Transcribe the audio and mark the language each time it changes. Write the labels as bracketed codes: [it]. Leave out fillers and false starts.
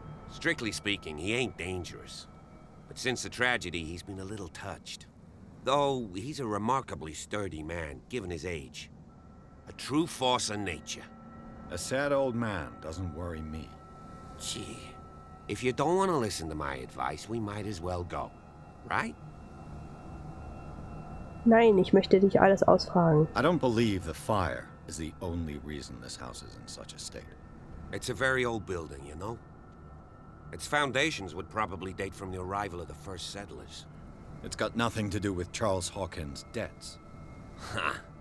[en] Strictly speaking, he ain't dangerous. But since the tragedy, he's been a little touched. Though he's a remarkably sturdy man, given his age. A true force of nature. A sad old man doesn't worry me. Gee, if you don't want to listen to my advice, we might as well go. Right? [de] Nein, ich möchte dich alles ausfragen. [en] I don't believe the fire is the only reason this house is in such a state. It's a very old building, you know? Its foundations would probably date from the arrival of the first settlers. It's got nothing to do with Charles Hawkins' debts. Ha!